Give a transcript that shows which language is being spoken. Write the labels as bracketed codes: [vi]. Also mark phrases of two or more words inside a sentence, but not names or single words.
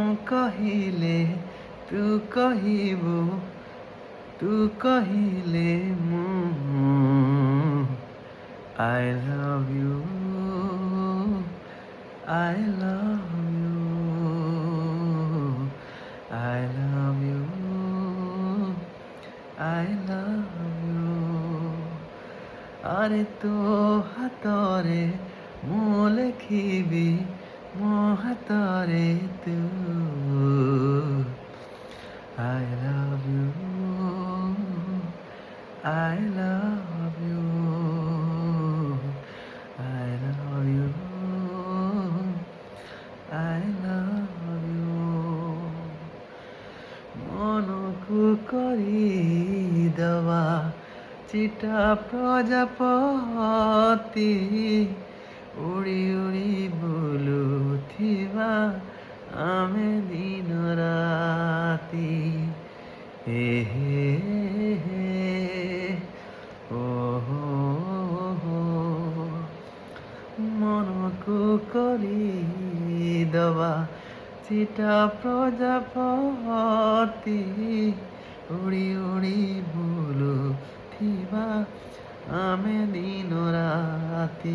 [or] କହିଲେ ତୁ କହିବୁ, ତୁ କହିଲେ ମୁଁ [en] I love you, I love you, [or] I love you, I love you। আরে ତୋ ହାତରେ ମୁଁ ଲେଖିବି, ମୋ ହାତରେ ତୁ [en] I love you, I love you, [or] I love you, I love you। মনକୁ କରିଦବା ଚିଟା ପ୍ରଜାପତି, ଉଡ଼ି ଉଡ଼ି ବୁଲୁଥିବା ଆମେ ଦିନ ରାତି। ହେ ହେ ହେ ଓ ହୋ ହୋ, ମନକୁ କରିଦବା ଚିଟା ପ୍ରଜାପତି, ଉଡ଼ି ଉଡ଼ି ବୁଲୁଥିବା ଆମେ ଦିନ ରାତି।